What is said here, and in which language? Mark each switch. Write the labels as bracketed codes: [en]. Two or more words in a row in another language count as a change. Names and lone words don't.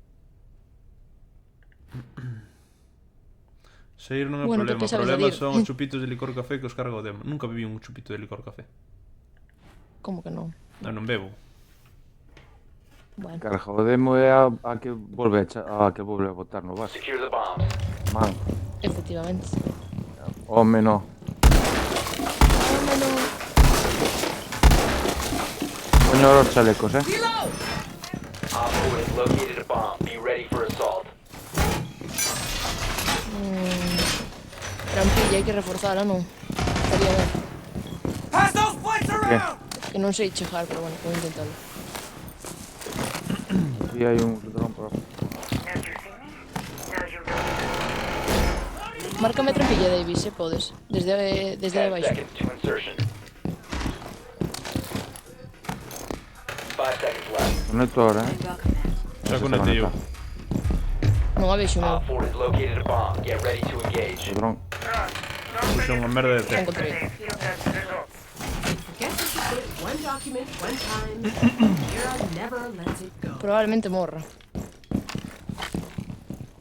[gl] Sair non é Bueno, problema. que O sabes problema salir. son os chupitos de licor café que os carga o demo. Nunca bebi un chupito de licor café. Como que non? Non bebo. Bueno. Carga o demo é a que volve a que volve a botar no vaso. [en] Secure the bombs. [gl] Man, Efectivamente. home no. Poño os chalecos, [en] Op 4 has located a bomb. Be ready for assault. [gl] Trampilla, hai que reforzala, non? Estaría ben. Que? Que non sei chegar, pero bueno, vou intentalo. Aquí hai un dron por... Márcame trampilla, Davis, se podes. Desde [en] 10 [gl] abaixo. [en] seconds to insertion. 5 seconds left. [gl] Conecto ahora, Xa conectei eu. Non a vexo, meu. [en] Op 4 has located a bomb. Get ready to engage. [gl] O dron. Puxa unha merda de Xa té. encontrei. [en] Guess if you put one document one time, Kira never lets it go. [gl] Probablemente morra.